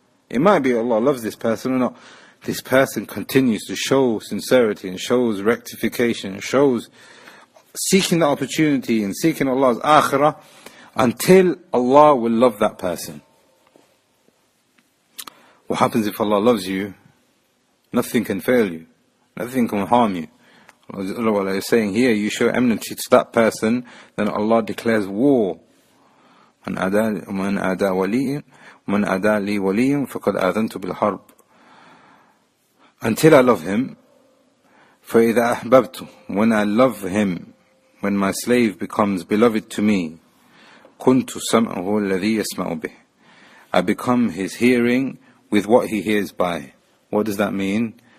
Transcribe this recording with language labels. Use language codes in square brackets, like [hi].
[en] It might be Allah loves this person or not. This person continues to show sincerity and shows rectification and shows seeking the opportunity and seeking Allah's Akhirah until Allah will love that person. What happens if Allah loves you? Nothing can fail you. Nothing can harm you. Allah is saying here, you show enmity to that person, then Allah declares war. [ar] من أدى لي ولي فقد آذنت بالحرب. [en] Until I love him, فإذا أحببت, when I love him, when my slave becomes beloved to me, كنت سمعه الذي يسمع به. I become his hearing with what he hears by. What does that mean?